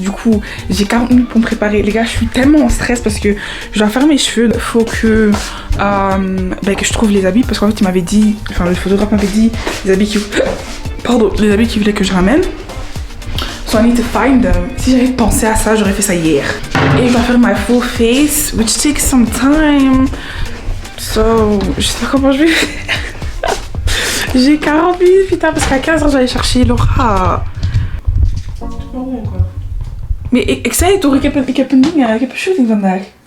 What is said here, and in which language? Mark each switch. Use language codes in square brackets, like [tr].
[fr] Du coup, j'ai 40 minutes pour me préparer. Les gars, je suis tellement en stress parce que je dois faire mes cheveux. Il faut que je trouve les habits. Parce qu'en fait, il m'avait dit, enfin, le photographe m'avait dit les habits qui... Pardon, les habits qu'il voulait que je ramène. [en] So I need to find them. [fr] Si j'avais pensé à ça, j'aurais fait ça hier. Et je dois faire [en] my full face, which takes some time. [fr] So, je sais pas comment je vais faire. J'ai 40 minutes, putain, parce qu'à 15h, j'allais chercher Laura. [nl] Maar ik zei het toch, ik heb een ding, ik heb een shooting vandaag.